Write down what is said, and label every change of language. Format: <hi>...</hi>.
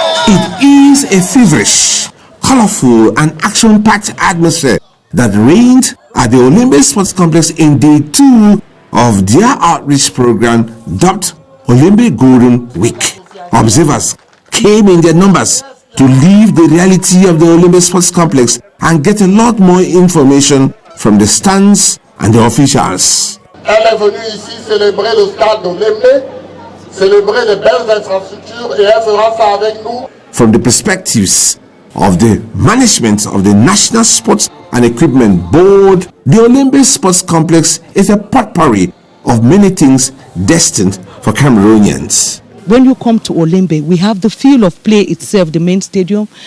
<en>It is a feverish, colorful and action-packed atmosphere that reigned at the Olympic Sports Complex in day 2 of their outreach program dubbed Olympic Golden Week. Observers came in their numbers to live the reality of the Olympic Sports Complex and get a lot more information from the stands and the officials.</en> <fr>Elle est venue ici célébrer le stade d'Olympe, célébrer les belles infrastructures et elle fera ça avec nous.</fr> <en>From the perspectives of the management of the National Sports and Equipment Board, the Olympic Sports Complex is a potpourri of many things destined for Cameroonians. When you come to Olembe, we have the field of play itself, the main stadium.</en>